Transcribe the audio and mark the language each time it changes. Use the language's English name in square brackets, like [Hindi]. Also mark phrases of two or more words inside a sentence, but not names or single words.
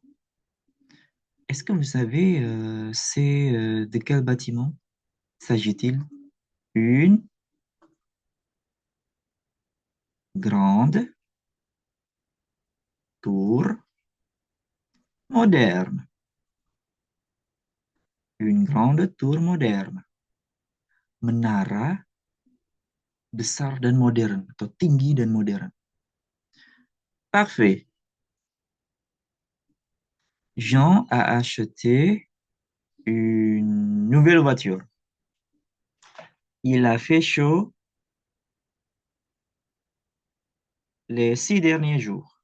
[French] Est-ce que vous savez, c'est de quel bâtiment s'agit-il? Une grande tour moderne. Une grande tour moderne. [Indonesian] Menara besar dan modern atau tinggi dan modern. [French] Parfait. Jean a acheté une nouvelle voiture. Il a fait chaud les 6 derniers jours.